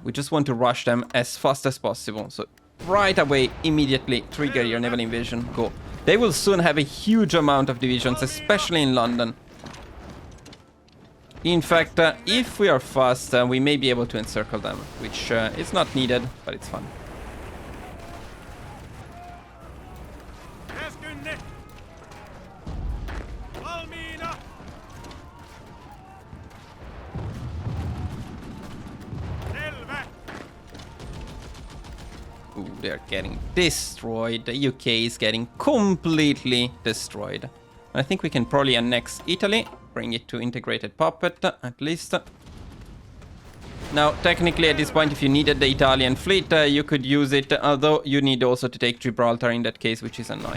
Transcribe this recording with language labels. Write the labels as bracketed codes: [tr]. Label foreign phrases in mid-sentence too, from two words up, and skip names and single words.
[en] We just want to rush them as fast as possible. So right away, immediately trigger your naval invasion. Go. They will soon have a huge amount of divisions, especially in London. In fact, if we are fast, we may be able to encircle them, which is not needed, but it's fun. [fi] Käskynne. Valmiina. Selvä. [en] Ooh, they're getting destroyed. The UK is getting completely destroyed. I think we can probably annex Italy, bring it to integrated puppet, at least. Now, technically, at this point, if you needed the Italian fleet, you could use it, although you need also to take Gibraltar in that case, which is annoying.